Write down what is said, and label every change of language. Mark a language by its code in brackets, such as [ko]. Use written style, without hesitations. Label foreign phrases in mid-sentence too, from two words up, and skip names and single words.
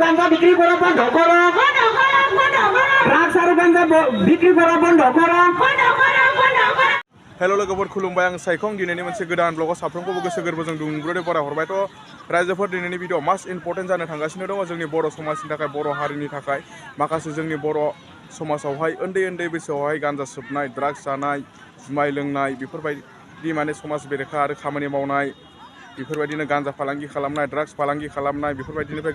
[bn] বিক্রি করা বন্ধ করো, ড্রাগস আর গাঁজা বিক্রি করা বন্ধ করো। [brx] हेल' लोगोफोर खुलुमबाय आं सायखं दिनैनि मोनसे गोदान ब्लगाव साफ्रोमखौबो गोसो गोरबोजों दुंब्रुदै बराय हरबायथ' रायजोफोर दिनैनि भिडिअ [en] most important [brx] जानो थांगासिनो दङ जोंनि बर' समाजनि थाखाय बर' हारिनि थाखाय माखासे जोंनि बर' समाजावहाय उन्दै उन्दै बैसोआवहाय गान्जा सोबनाय ड्राग्स जानाय जुमाय लोंनाय बेफोरबायदि माने समाज बेरेखा आरो खामानि मावनाय बेफोरबायदिनो गान्जा फालांगि खालामनाय ड्राग्स फालांगि खालामनाय बेफोरबायदिनिफ्राय